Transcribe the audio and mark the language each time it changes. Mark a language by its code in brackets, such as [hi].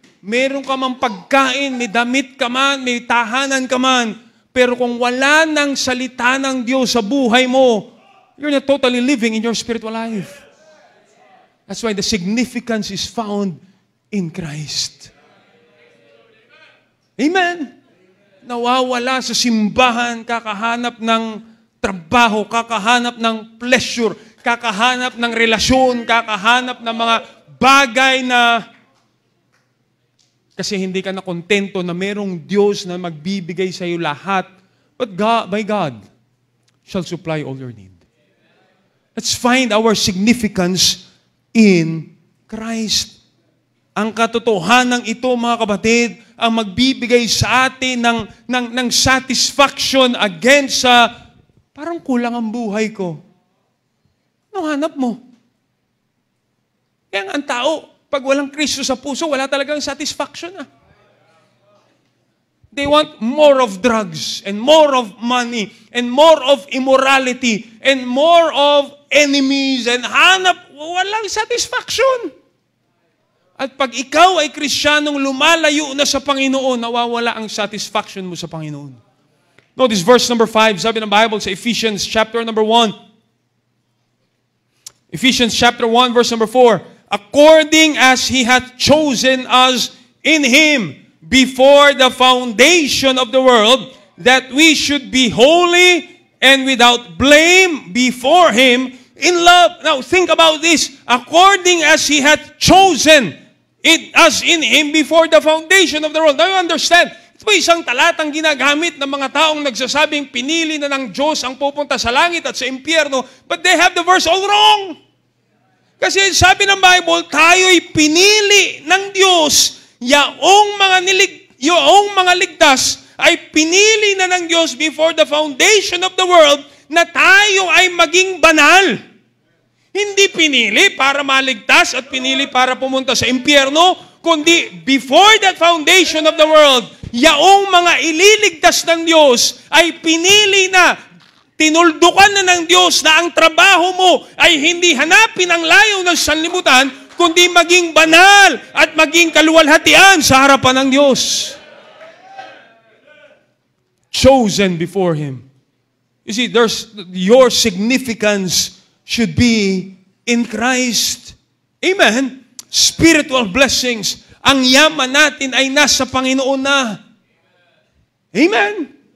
[tl] Meron ka mang pagkain, may damit ka man, may tahanan ka man. Pero kung wala ng salita ng Diyos sa buhay mo, [en] you're not totally living in your spiritual life. That's why the significance is found in Christ. Amen? [tl] Nawawala sa simbahan, kakahanap ng trabaho, kakahanap ng pleasure, kakahanap ng relasyon, kakahanap ng mga bagay na kasi hindi ka na kontento na merong Diyos na magbibigay sa iyo lahat. [en] But God, by God, shall supply all your need. Let's find our significance in Christ. [tl] Ang katotohanan ito, mga kapatid, ang magbibigay sa atin ng satisfaction against sa parang kulang ang buhay ko. Anong hanap mo? Kaya ang tao, pag walang Kristo sa puso, wala talagang satisfaction. [en] They want more of drugs, and more of money, and more of immorality, and more of enemies, and walang satisfaction. [tl] At pag ikaw ay Kristiyanong lumalayo na sa Panginoon, nawawala ang satisfaction mo sa Panginoon. [en] Notice verse number 5, [tl] sabi ng [en] Bible sa Ephesians chapter number 1. Ephesians chapter 1, verse number 4. According as He hath chosen us in Him before the foundation of the world, that we should be holy and without blame before Him in love. Now, think about this. According as He hath chosen us in Him before the foundation of the world. Now, you understand? [tl] Ito ba isang talatang ginagamit ng mga taong nagsasabing pinili na ng Diyos ang pupunta sa langit at sa impyerno, [en] but they have the verse all wrong. [tl] Kasi sabi ng Bible, tayo'y pinili ng Diyos, yaong mga ligtas ay pinili na ng Diyos [en] before the foundation of the world [tl] na tayo ay maging banal. Hindi pinili para maligtas at pinili para pumunta sa impyerno, kundi [en] before that foundation of the world, [tl] yaong mga ililigtas ng Diyos ay pinili na, tinuldukan na ng Diyos na ang trabaho mo ay hindi hanapin ang layo ng sanlibutan, kundi maging banal at maging kaluwalhatian sa harapan ng Diyos. [en] Chosen before Him. You see, your significance should be in Christ. Amen? Spiritual blessings. [tl] Ang yaman natin ay nasa Panginoon na. Amen?